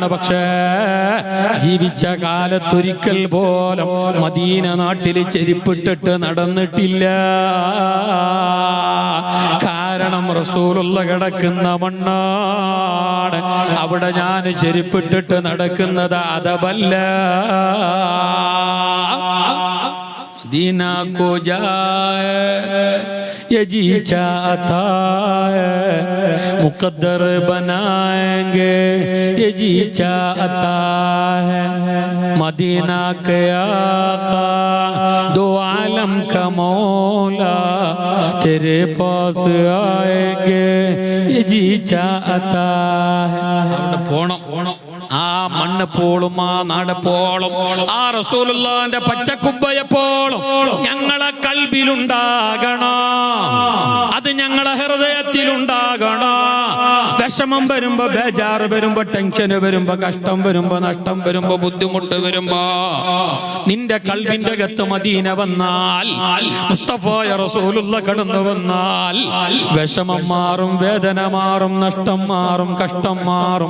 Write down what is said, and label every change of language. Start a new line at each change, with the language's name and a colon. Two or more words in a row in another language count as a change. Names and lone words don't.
Malayalam: പക്ഷേ ജീവിച്ച കാലത്തൊരിക്കൽ പോലും മദീന നാട്ടിൽ ചെരുപ്പിട്ടിട്ട് നടന്നിട്ടില്ല. കാരണം റസൂലുള്ള കിടക്കുന്ന മണ്ണാണ്. അവിടെ ഞാൻ ചെരുപ്പിട്ടിട്ട് നടക്കുന്നത് അദബല്ല.
Hindi: मदीना को जाए ये जी चाहता है, मुकद्दर बनाएंगे ये जी चाहता है। मदीना के आका दो आलम का मौला तेरे पास आएंगे ये जी चाहता है।
Malayalam: ആ മണ്ണ് പോളും ആ നാട് പോളും ആ റസൂലുള്ളാഹിന്റെ പച്ചക്കുബ്ബയെപ്പോളും ഞങ്ങളെ കൽബിലുണ്ടാകണം. അത് ഞങ്ങളെ ഹൃദയത്തിലുണ്ടാകണം. വിഷമം വരുമ്പോ, ബേജാറ് വരുമ്പോ, ടെൻഷൻ വരുമ്പോ, കഷ്ടം വരുമ്പോ, നഷ്ടം വരുമ്പോ, ബുദ്ധിമുട്ട് വരുമ്പോ നിന്റെ കൽബിന്റെ അകത്ത് മദീന വന്നാൽ, മുസ്തഫായ റസൂലുള്ള കടന്നു വന്നാൽ വിഷമം മാറും, വേദന മാറും, നഷ്ടം മാറും, കഷ്ടം മാറും.